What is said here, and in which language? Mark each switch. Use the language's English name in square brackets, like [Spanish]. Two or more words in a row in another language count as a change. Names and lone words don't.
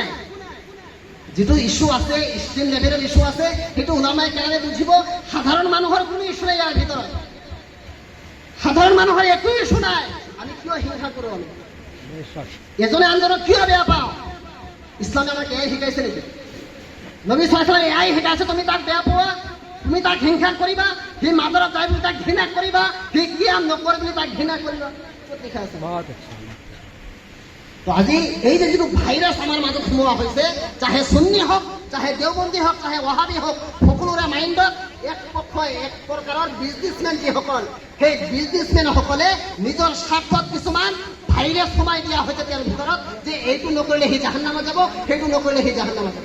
[Assamese] যিটো ইস্যু আছে, [English] stream level issue [Assamese] আছে, সেইটো উলামায়ে কেৰামে বুজিব। সাধাৰণ মানুহৰ কোনো ইস্যু নাই ইয়াৰ ভিতৰত, সাধাৰণ মানুহৰ একো ইস্যু নাই। আমি কিয় হিংসা কৰোঁ? আমি এজনে আনজনক কিয় বেয়া পাওঁ? ইছলামে আমাক এয়াই শিকাইছে নেকি? নবী [Arabic] صلى الله عليه وسلم [Assamese] এয়াই শিকাইছে, তুমি তাক বেয়া পোৱা, তুমি তাক হিংসা কৰিবা, সি মাজাৰত যায় বুলি তাক ঘৃণা কৰিবা, সি কিয়াম নকৰে বুলি তাক ঘৃণা কৰিবা। ক'ত লিখা আছে? তো আজি এই যে যিটো ভাইৰাছ আমাৰ মাজত সোমোৱা হৈছে, চাহে সুন্নি হওক, চাহে দেওবন্দী হওক, চাহে ৱাহাবী হওক, সকলোৰে মাইণ্ডত এক পক্ষই, এক প্ৰকাৰৰ বিজনেছমেন যিসকল, সেই বিজনেছমেনসকলে নিজৰ স্বাৰ্থত কিছুমান ভাইৰাছ সোমাই দিয়া হৈছে তেওঁৰ ভিতৰত যে এইটো নকৰিলে সি জাহান্নামত যাব, সেইটো নকৰিলে সি জাহান্নামত যাব।